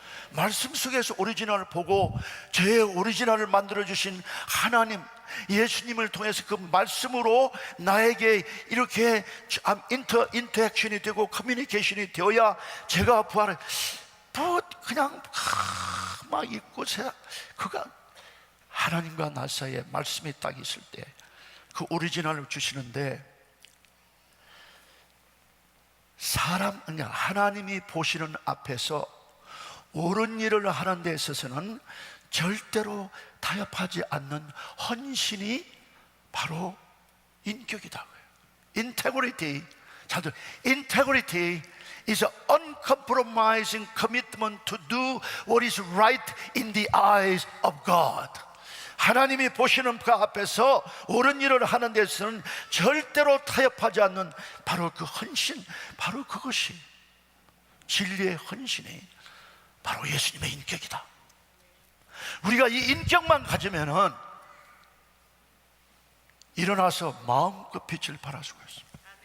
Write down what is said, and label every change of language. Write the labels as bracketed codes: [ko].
[ko] 말씀 속에서 오리지널을 보고 저의 오리지널을 만들어주신 하나님, 예수님을 통해서 그 말씀으로 나에게 이렇게 인터액션이 되고 커뮤니케이션이 되어야 제가 부활을 그냥 막 있고, 그가 하나님과 나 사이에 말씀이 딱 있을 때 그 오리지널을 주시는데, 하나님이 보시는 앞에서 옳은 일을 하는 데 있어서는 절대로 타협하지 않는 헌신이 바로 인격이다. [en] Integrity, Integrity is an uncompromising commitment to do what is right in the eyes of God. [ko] 하나님이 보시는 그 앞에서 옳은 일을 하는 데서는 절대로 타협하지 않는 바로 그 헌신, 바로 그것이 진리의 헌신이 바로 예수님의 인격이다. 우리가 이 인격만 가지면은 일어나서 마음껏 빛을 발할 수가 있습니다.